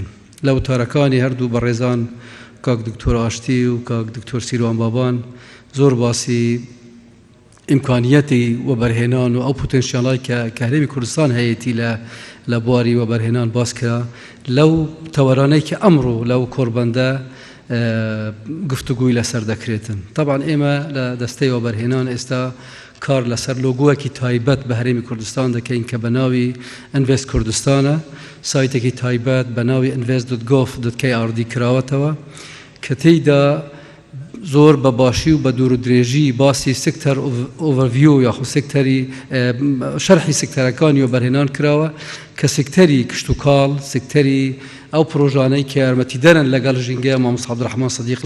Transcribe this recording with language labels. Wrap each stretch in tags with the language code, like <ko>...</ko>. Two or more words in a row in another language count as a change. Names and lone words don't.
<ckb>لە وتارەکانی هەردوو بەڕێزان کاک دکتۆر ئاشتی و کاک دکتۆر سیروان بابان زۆر باسی ئیمکانیەتی وەبەرهێنان و ئەو پۆتێنشیاڵای کە هەرێمی کوردستان هەیەی لە بواری وەبەرهێنان باس کرا لەو تەوەرانەی کە ئەمڕۆ لەو کۆڕبەندە گفتوگوی لەسەر دەکرێتن. طبعا ئێمە لە دەستەی وەبەرهێنان ئێستا کار لەسەر لۆگۆیەکی تایبەت بە هەرێمی کوردستان دەکەین کە بە ناوی ئینڤێست کوردستانە، سایتێکی تایبەت بە ناوی invest.gov.kr کراوەتەوە کە تێیدا زۆر بە باشی و بە دوور و درێژی باسی</ckb> <en>sector overview</en> <ckb>یاخود سکتەری شەرحی سکتەرەکانی و بەرهێنان کراوە کە سکتەری کشت و کاڵ سکتەری ئەو پرۆژانەی کە یارمەتی دەرن لەگەڵ ژینگە مامۆستا عەبدوڕەحمان سەدیق</ckb>